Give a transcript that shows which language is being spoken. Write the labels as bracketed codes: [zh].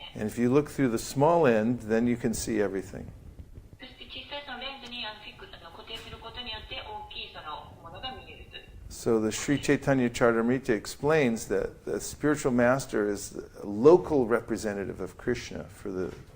[en] And if you look through the small end, then you can see everything. [ja] そして小さいそのレンズに固定することによって大きいそのものが見えるという。 [en] So the Sri Chaitanya Charitamrita explains that the spiritual master is a local representative of Krishna for the